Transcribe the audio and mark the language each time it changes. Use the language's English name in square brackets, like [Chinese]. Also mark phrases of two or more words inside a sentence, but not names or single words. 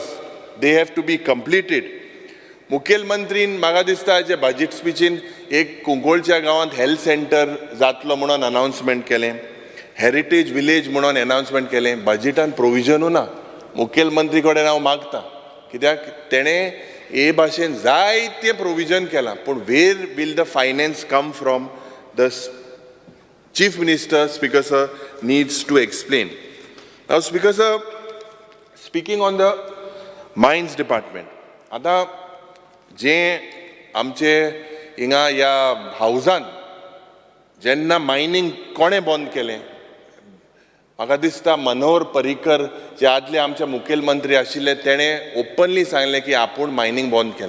[English] They have to be completed. [Konkani] मुखेलमंत्रीन म्हाका दिसता जे बजेट स्पीचीन एक कुंकोळच्या गांवांत [English] health centre [Konkani] जातलो म्हणून अनाउन्समेंट केलें, [English] heritage village [Konkani] म्हणून अनाउन्समेंट केलें, बजेटान प्रोविजनू ना. मुखेलमंत्री कडेन हांव मागता कित्याक तेणें हे भाशेन जायतें प्रोविजन केलां, पूण [English] where will the finance come from the chief minister, Speaker Sir, needs to explain. Now, Speaker Sir, speaking on the mines department, [Konkani] आता जे आमचे हिंगा ह्या हावजान जेन्ना मायनिंग कोणें बंद केलें, म्हाका दिसता मनोहर पर्रीकर जे आदले आमचे मुखेलमंत्री आशिल्ले तेणें ओपनली सांगलें की आपूण मायनिंग बंद केलें.